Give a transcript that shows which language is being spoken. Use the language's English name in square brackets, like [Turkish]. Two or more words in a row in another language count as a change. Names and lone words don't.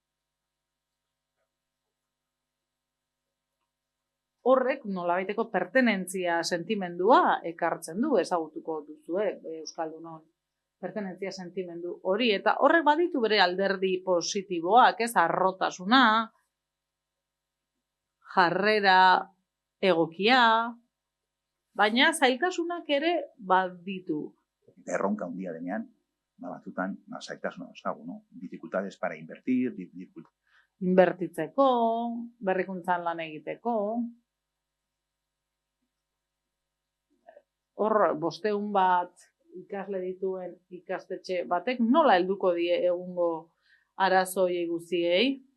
[Basque] Horrek nolabaiteko pertenentzia sentimendua ekartzen du, ezagutuko duzue Euskaldunon pertenentzia sentimendu hori, eta horrek baditu bere alderdi positiboak, harrotasuna, jarrera egokia, baina zailtasunak ere baditu. Erronka handia denean, batzutan zailtasuna dauzkagu, no? [Spanish] Dificultades para invertir, [Basque] inbertitzeko, berrikuntzan lan egiteko. Hor, 500 bat ikasle dituen ikastetxe batek nola helduko die egungo arazoei guztiei?